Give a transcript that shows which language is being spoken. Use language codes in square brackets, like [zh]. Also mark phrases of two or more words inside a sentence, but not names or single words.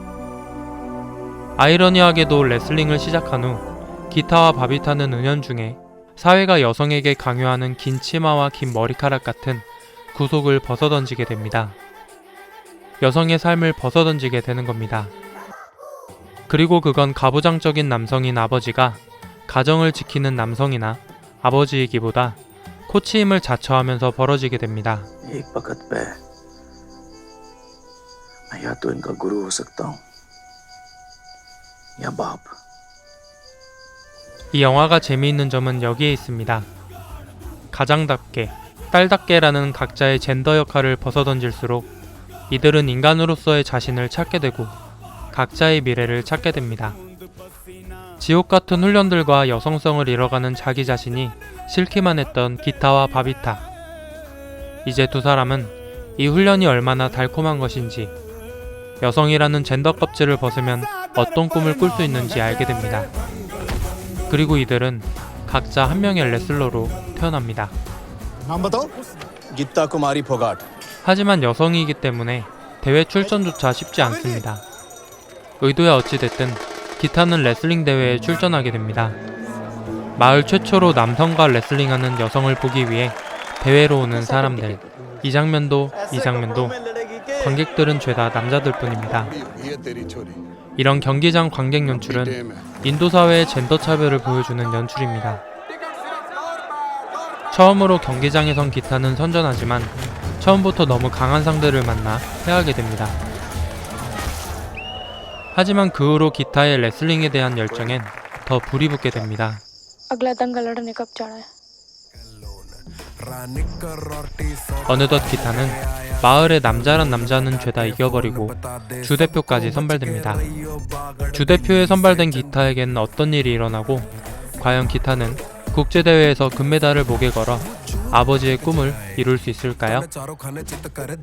[ko] 아이러니하게도 레슬링을 시작한 후 기타와 바비타는 은연중에 사회가 여성에게 강요하는 긴 치마와 긴 머리카락 같은 구속을 벗어던지게 됩니다. 여성의 삶을 벗어던지게 되는 겁니다. 그리고 그건 가부장적인 남성인 아버지가 가정을 지키는 남성이나 아버지이기보다 코치임을 자처하면서 벌어지게 됩니다. [hi] एक वक्त पे मैं या तो इनका गुरु हो सकता हूँ या बाप। [ko] 이 영화가 재미있는 점은 여기에 있습니다. 가장답게, 딸답게라는 각자의 젠더 역할을 벗어던질수록 이들은 인간으로서의 자신을 찾게 되고 각자의 미래를 찾게 됩니다. 지옥 같은 훈련들과 여성성을 잃어가는 자기 자신이 싫기만 했던 기타와 바비타. 이제 두 사람은 이 훈련이 얼마나 달콤한 것인지, 여성이라는 젠더 껍질을 벗으면 어떤 꿈을 꿀 수 있는지 알게 됩니다. 그리고 이들은 각자 한 명의 레슬러로 태어납니다. [hi] नाम बताओ गीता कुमारी फोगाट [ko] 하지만 여성이기 때문에 대회 출전조차 쉽지 않습니다. 의도야 어찌됐든 기타는 레슬링 대회에 출전하게 됩니다. 마을 최초로 남성과 레슬링하는 여성을 보기 위해 대회로 오는 사람들. 이 장면도 관객들은 죄다 남자들 뿐입니다. [hi] ये तेरी छोरी [ko] 이런 경기장 관객 연출은 인도 사회의 젠더 차별을 보여주는 연출입니다. 처음으로 경기장에 선 기타는 선전하지만 처음부터 너무 강한 상대를 만나 패하게 됩니다. 하지만 그 후로 기타의 레슬링에 대한 열정엔 더 불이 붙게 됩니다. [hi] अगला दंगल लड़ने कब जाना है? [ko] 어느덧 기타는 마을의 남자란 남자는 죄다 이겨버리고 주대표까지 선발됩니다. 주대표에 선발된 기타에겐 어떤 일이 일어나고 과연 기타는 국제대회에서 금메달을 목에 걸어 아버지의 꿈을 이룰 수 있을까요?